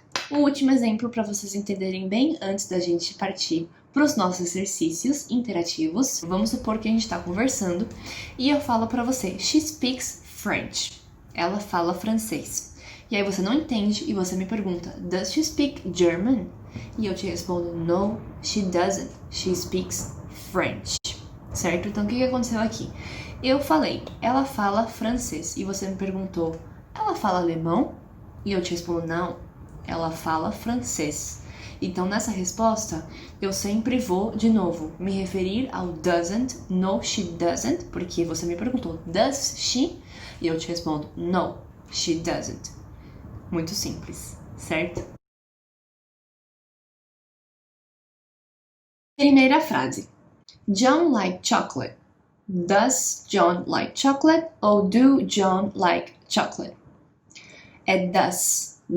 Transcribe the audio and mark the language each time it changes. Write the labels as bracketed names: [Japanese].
[Portuguese] O último exemplo para vocês entenderem bem antes da gente partir para os nossos exercícios interativos. Vamos supor que a gente está conversando e eu falo para você, [English] she speaks French. [Portuguese] Ela fala francês. E aí você não entende e você me pergunta, [English] does she speak German? [Portuguese] E eu te respondo, [English] no, she doesn't. She speaks French. [Portuguese] Certo? Então o que aconteceu aqui? Eu falei, ela fala francês. E você me perguntou, ela fala alemão? E eu te respondo, não, ela fala francês. Então nessa resposta, eu sempre vou, de novo, me referir ao doesn't, [English] no, she doesn't, [Portuguese] porque você me perguntou, [English] does she? [Portuguese] E eu te respondo, [English] no, she doesn't. [Portuguese] Muito simples, certo? Primeira frase. [English] John like chocolate. Does John like chocolate? Ou do John like chocolate? É does.